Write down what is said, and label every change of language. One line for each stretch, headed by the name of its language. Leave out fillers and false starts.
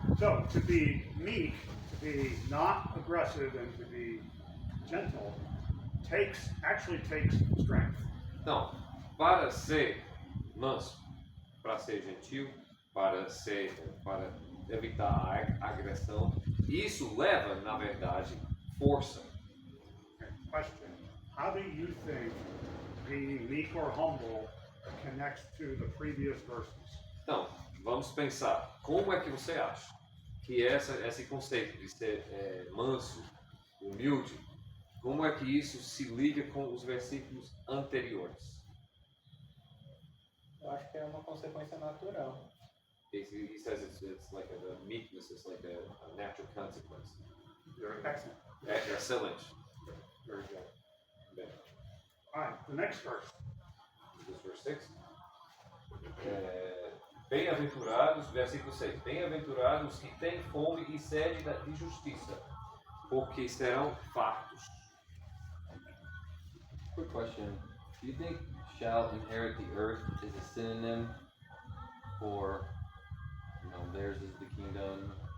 English: So to be meek, to be not aggressive, and to be gentle actually takes strength.
Portuguese: Então, para ser manso, para ser gentil, para evitar a agressão, isso leva, na verdade, força.
English: Okay. Question: how do you think being meek or humble connects to the previous verses? Então, vamos pensar, como é que você acha que esse conceito de ser manso, humilde, como é que isso se liga com os versículos anteriores?
Portuguese: Eu acho que é uma consequência natural.
English: He says it's like the meekness is like a natural consequence. You're excellent.
Portuguese: Excelente.
English: Very good.
Portuguese: Bem,
English: All right. The next verse. this is verse 6.
Portuguese: Bem-aventurados, versículo 6. Bem-aventurados que têm fome e sede de justiça, porque serão fartos.
English: Quick question. Do you think shall inherit the earth is a synonym for, theirs is the kingdom?